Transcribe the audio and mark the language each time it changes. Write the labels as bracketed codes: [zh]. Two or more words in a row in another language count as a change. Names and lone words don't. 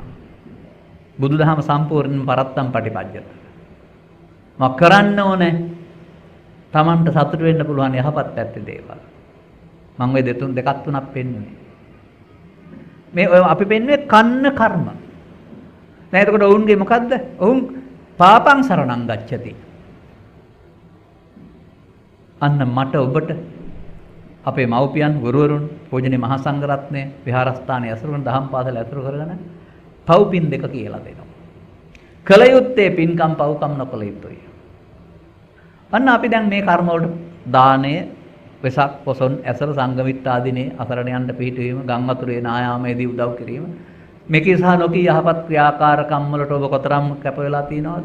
[si] බුදුදහම සම්පූර්ණයෙන්ම [pi] පරත්තම් පටිපජ්ජත. [si] මම කරන්න ඕනේ තමන්ට සතුට වෙන්න පුළුවන් යහපත් පැත්තේ දේවල්. මම ওই දෙකක් තුනක් පෙන්නුවේ. මේ අපි පෙන්නුවේ කන්න කර්ම. දැන් එතකොට ඔවුන්ගේ මොකද්ද? ඔවුන් [pi] පාපං සරණං ගච්ඡති. [si] අන්න මට ඔබට අපේ මව්පියන් ගුරුවරුන් පූජනීය මහා සංඝරත්නය විහාරස්ථානයේ ඇසුරු කරන දහම් පාසල ඇසුරු කරගෙන පව්පින් දෙක කියලා දෙනවා. කල යුත්තේ පින්කම් පව්කම් නොකල යුතුයි. අන්න අපි දැන් මේ කර්ම වලට දාණය, වෙසක්, පොසොන්, ඇසර, සංගමිත් ආදීනේ අසරණයන්ට පිහිටවීම, ගම් වතුරේ නායාමේදී උදව් කිරීම, මේකේ සහ නොකී යහපත් ක්‍රියාකාරකම් වලට ඔබ කොතරම් කැප වෙලා තියෙනවද?